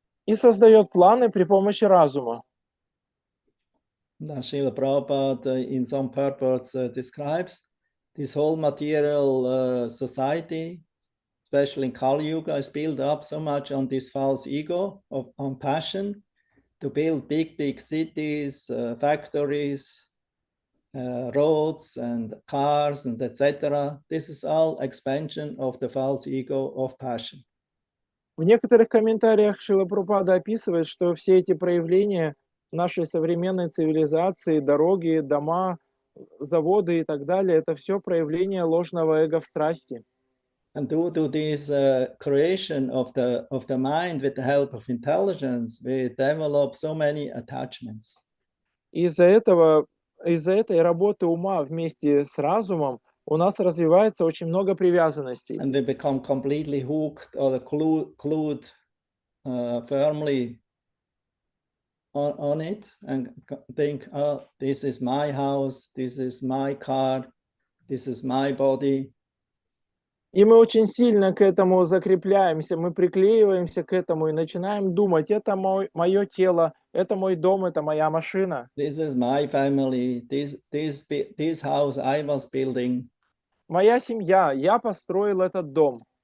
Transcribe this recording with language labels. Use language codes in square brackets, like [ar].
[ru] И создает планы при помощи разума. [en] Srila Prabhupada in some purports describes this whole material society, especially in Kali Yuga, is built up so much on this false ego, on passion, to build big cities, factories, roads and cars and etc. This is all expansion of the false ego of passion. [ru] В некоторых комментариях Шрила Прабхупада описывает, что все эти проявления нашей современной цивилизации, дороги, дома, заводы и так далее, это все проявление ложного эго в страсти. [en] And due to this creation of the mind with the help of intelligence, we develop so many attachments. [ru] Из-за этой работы ума вместе с разумом у нас развивается очень много привязанностей. [en] And we become completely hooked or glued firmly on it and think, oh, this is my house, this is my car, this is my body. [ru] И мы очень сильно к этому закрепляемся, мы приклеиваемся к этому и начинаем думать, это мое тело, это мой дом, это моя машина. [en] This is my family, this house I was building. [ru] Моя семья, я построил этот дом.